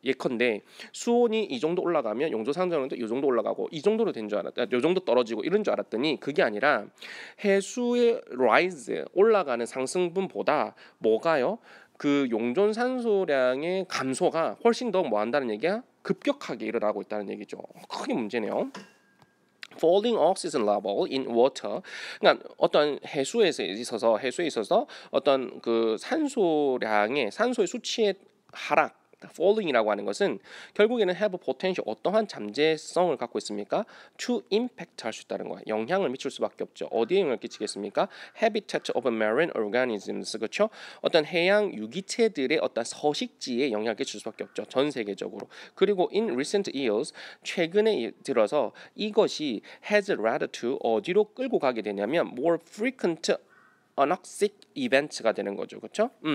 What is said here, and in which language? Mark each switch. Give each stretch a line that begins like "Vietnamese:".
Korean: 예컨대 수온이 이 정도 올라가면 용존 산소량도 이 정도 올라가고 이 정도로 된 줄 알았다. 이 정도 떨어지고 이런 줄 알았더니 그게 아니라 해수의 rise 올라가는 상승분보다 뭐가요? 그 용존 산소량의 감소가 훨씬 더 뭐 한다는 얘기야? 급격하게 일어나고 있다는 얘기죠. 크게 문제네요.
English: Falling oxygen level in water.
Korean: 그러니까 어떤 해수에 있어서 어떤 그 산소의 수치의 하락,
English: falling
Korean: 이라고 하는 것은 결국에는
English: have a potential
Korean: 어떠한 잠재성을 갖고 있습니까?
English: To impact
Korean: 할 수 있다는 거야. 영향을 미칠 수밖에 없죠. 어디에 영향을 끼치겠습니까?
English: Habitat of marine organisms.
Korean: 그렇죠? 어떤 해양 유기체들의 어떤 서식지에 영향을 끼칠 수밖에 없죠. 전 세계적으로. 그리고
English: in recent years
Korean: 최근에 들어서 이것이
English: has led to
Korean: 어디로 끌고 가게 되냐면
English: more frequent anoxic event
Korean: 가 되는 거죠. 그렇죠?